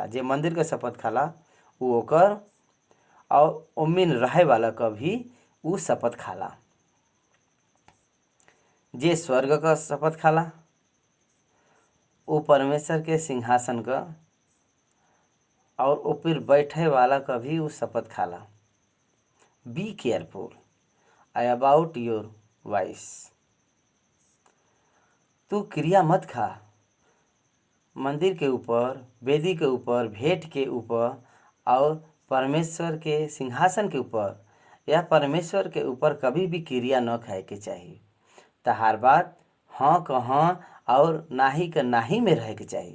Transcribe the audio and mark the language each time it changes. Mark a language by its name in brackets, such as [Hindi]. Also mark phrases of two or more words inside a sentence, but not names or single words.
[Bhojpuri] जे मंदिर का शपथ खाला वो ओकर और उम्मीन रहे वाला का भी उ शपथ खाला। जे स्वर्ग का शपथ खाला वो परमेश्वर के सिंहासन का और ऊपर बैठे वाला का भी वो शपथ खाला। [English] Be careful about your voice. [Bhojpuri] तू क्रिया मत खा मंदिर के ऊपर, वेदी के ऊपर, भेंट के ऊपर और परमेश्वर के सिंहासन के ऊपर या परमेश्वर के ऊपर कभी भी क्रिया न खाए के चाहिए। तहार बात हाँ का हाँ और नाही का नाही में रहे के चाहिए।